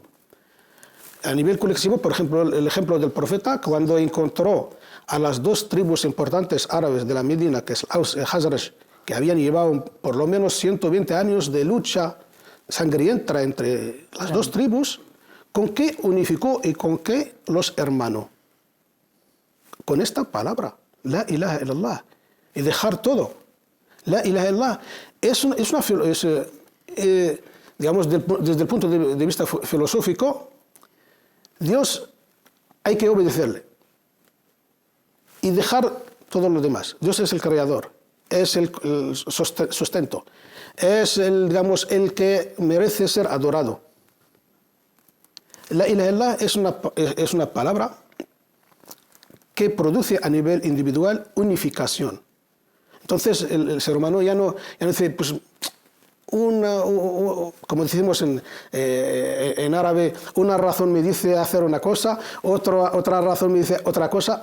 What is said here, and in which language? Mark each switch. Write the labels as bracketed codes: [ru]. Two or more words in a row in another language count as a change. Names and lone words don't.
[es] A nivel colectivo, por ejemplo, el ejemplo del profeta, cuando encontró a las 2 tribus importantes árabes de la Medina, que es Aus y Khazraj, que habían llevado por lo menos 120 años de lucha sangrienta entre las 2 tribus, ¿con qué unificó y con qué los hermanó? Con esta palabra, [ar] لا إله إلا الله, [es] y dejar todo. [ar] لا إله إلا الله [es] digamos, desde el punto de vista filosófico, Dios hay que obedecerle y dejar todo lo demás. Dios es el creador, es el sustento, es digamos, el que merece ser adorado. [ar] لا إله إلا الله [es] es una palabra que produce a nivel individual unificación. Entonces el ser humano ya no dice, pues, como decimos en árabe, una razón me dice hacer una cosa, otra razón me dice otra cosa.